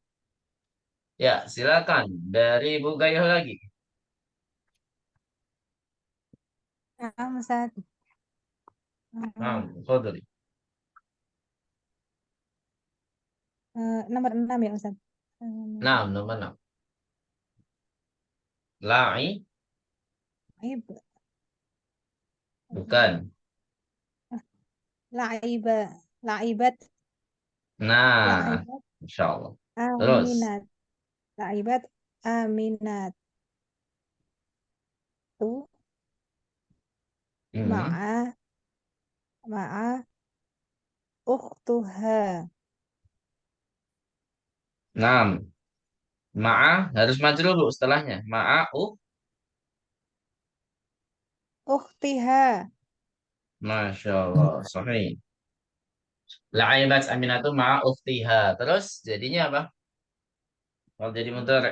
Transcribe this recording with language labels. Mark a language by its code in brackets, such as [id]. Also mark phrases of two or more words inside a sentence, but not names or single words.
[id] Ya, silakan. Dari Bu Gayuh lagi. Nah, Ustaz. Nah, Fadli. Nomor 6 ya Ustaz. Nah, nomor 6. [ar] La'i. Laib, [id] Bukan. [ar] laiba, laibat, [id] Nah, [ar] laibat, [id] Insya Allah. Terus. [ar] aminat, laibat, aminat, tu, Hmm. ma'a, ma'a, ukhtuha, Naam. [id] Ma'a harus majrur Bu setelahnya. [ar] Ma'a Ukhtiha. ما شاء الله. صحيح. لعبت آمنة مع أختها. [id] Terus jadinya apa? Kalau jadi mudhari'.